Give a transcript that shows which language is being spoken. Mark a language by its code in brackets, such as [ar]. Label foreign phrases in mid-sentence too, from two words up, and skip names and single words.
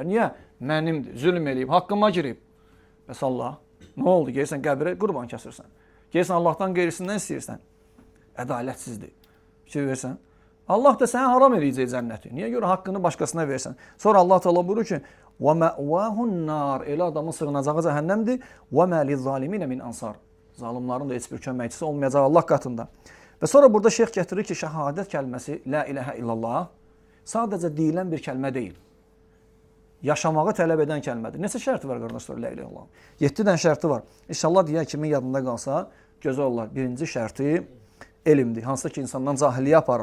[az] Niyə? Mənimdir, zülm eləyib, haqqıma girib. Bəs Allah, nə oldu? Gəlsən qəbrə qurban kəsirsən. Gəlsən Allahdan qeyrisindən istəyirsən. Ədalətsizdir. Fikir versən. Allah da sənə haram eləyəcək cənnəti. Niyə görə haqqını başqasına versən? Sonra Allah Teala buyurur ki, [ar] وَمَأْوَاهُ النَّارِ [az] Elə adamın sığınacağı cəhənnəmdir. [ar] وَمَا لِلظَّالِمِينَ مِنْ أَنْصَارِ [az] Zalimların da heç bir köməkçisi olmayacaq Allah qatında. Və sonra burada şeyx gətirir ki, şəhadət kəlməsi, [ar] لا إله إلا الله, [az] sadəcə deyilən bir kəlmə deyil. Yaşamağı tələb edən kəlmədir. Neçə şərti var, qardaşlar, [ar] لا إله إلا الله? [az] 7 dən şərti var. İnşallah deyək kimin yadında qalsa, gözəl olar. Birinci şərti elmdir, hansı ki insandan cahilliyə aparır.